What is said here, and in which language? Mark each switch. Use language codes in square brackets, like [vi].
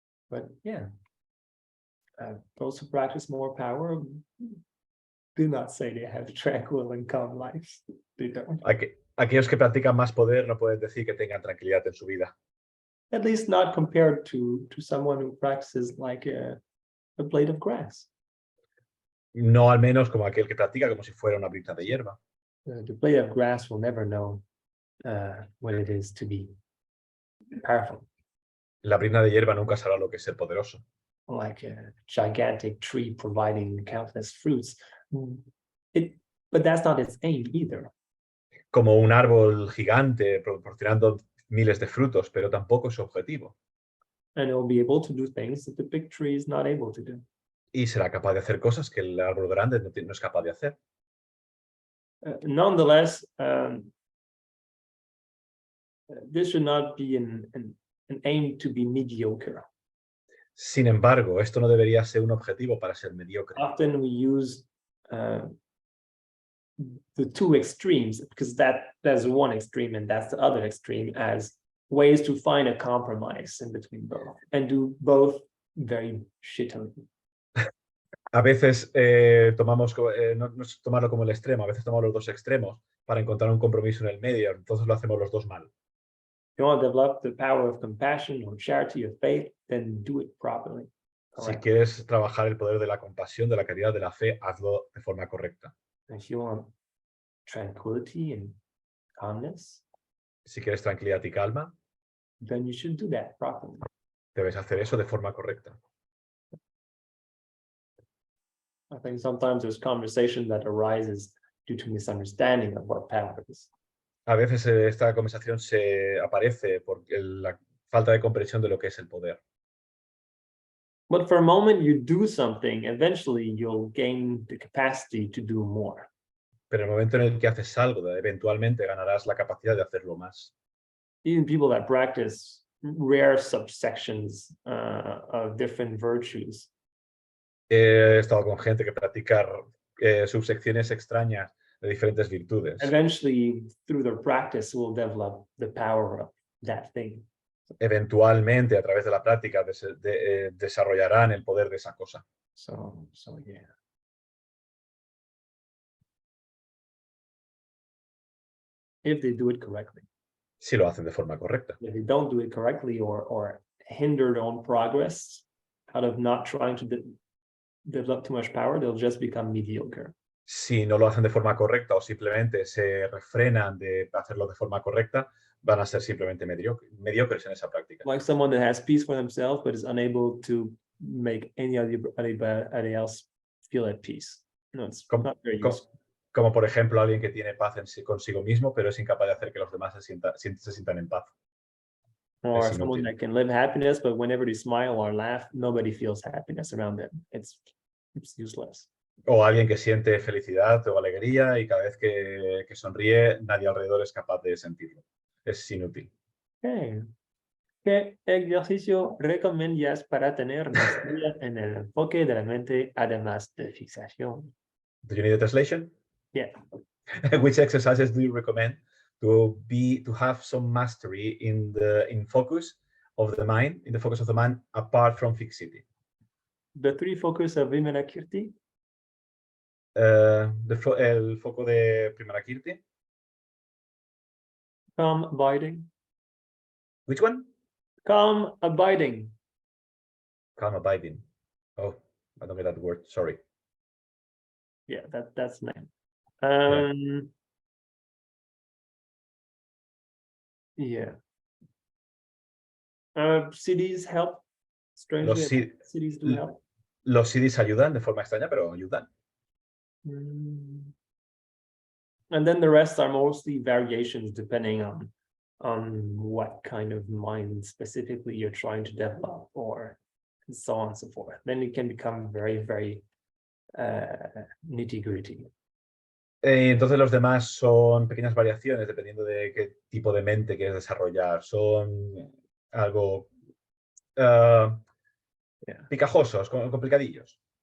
[en] But yeah, those who practice more power do not say they have tranquil and calm lives. They don't. [es] Aquellos que practican más poder no pueden decir que tengan tranquilidad en su vida. [en] At least not compared to someone who practices like a blade of grass. [es] No al menos como aquel que practica como si fuera una brizna de hierba. [en] The blade of grass will never know what it is to be powerful. [es] La brizna de hierba nunca sabrá lo que es ser poderoso. [en] Like a gigantic tree providing countless fruits. But that's not its aim either. [es] Como un árbol gigante proporcionando miles de frutos, pero tampoco es su objetivo. [en] And it will be able to do things that the big tree is not able to do. [es] Y será capaz de hacer cosas que el árbol grande no es capaz de hacer. [en] Nonetheless, this should not be an aim to be mediocre. [es] Sin embargo, esto no debería ser un objetivo para ser mediocre. [en] Often we use the two extremes, because that's one extreme and that's the other extreme, as ways to find a compromise in between both and do both very shittily. [es] A veces no es tomarlo como el extremo, a veces tomamos los dos extremos para encontrar un compromiso en el medio, entonces lo hacemos los dos mal. [en] If you want to develop the power of compassion or charity or faith, then do it properly. [es] Si quieres trabajar el poder de la compasión, de la caridad, de la fe, hazlo de forma correcta. [en] If you want tranquility and calmness, [es] si quieres tranquilidad y calma, [en] then you should do that properly. [es] Debes hacer eso de forma correcta. [en] I think sometimes there's conversation that arises due to misunderstanding of what power is. [es] A veces esta conversación se aparece por la falta de comprensión de lo que es el poder. [en] But for a moment you do something, eventually you'll gain the capacity to do more. [es] Pero en el momento en el que haces algo, eventualmente ganarás la capacidad de hacerlo más. [en] Even people that practice rare subsections of different virtues. [es] He estado con gente que practica subsecciones extrañas de diferentes virtudes. [en] Eventually, through their practice, will develop the power of that thing. [es] Eventualmente, a través de la práctica, desarrollarán el poder de esa cosa. [en] So yeah. If they do it correctly. [es] Si lo hacen de forma correcta. [en] If they don't do it correctly or hinder their own progress out of not trying to develop too much power, they'll just become mediocre. [es] Si no lo hacen de forma correcta o simplemente se refrenan de hacerlo de forma correcta, van a ser simplemente mediocres en esa práctica. [en] Like someone that has peace for themselves but is unable to make anybody else feel at peace. No, it's not very useful. [es] Como por ejemplo alguien que tiene paz consigo mismo, pero es incapaz de hacer que los demás se sientan en paz. [en] Or someone that can live happiness, but whenever they smile or laugh, nobody feels happiness around them. It's useless. [es] O alguien que siente felicidad o alegría y cada vez que sonríe, nadie alrededor es capaz de sentirlo. Es inútil. [en] Okay. [es] ¿Qué ejercicio recomiendas para tener maestría en el enfoque de la mente, además de fijación? [en] Do you need a translation? Yeah. Which exercises do you recommend to have some mastery in focus of the mind, in the focus of the mind, apart from fixity? The three focus of Vimalakirti. [es] El foco de Vimalakirti. [en] Calm abiding. Which one? Calm abiding. Calm abiding. Oh, I don't get that word. Sorry. Yeah, that's name. Yeah. CDs help. Strangely, CDs do help. [es] Los CDs ayudan de forma extraña, pero ayudan. [en] And then the rest are mostly variations depending on what kind of mind specifically you're trying to develop, or and so on and so forth. Then it can become very, very nitty-gritty. [es] Entonces los demás son pequeñas variaciones dependiendo de qué tipo de mente quieres desarrollar. Son algo picajosos, complicadillos.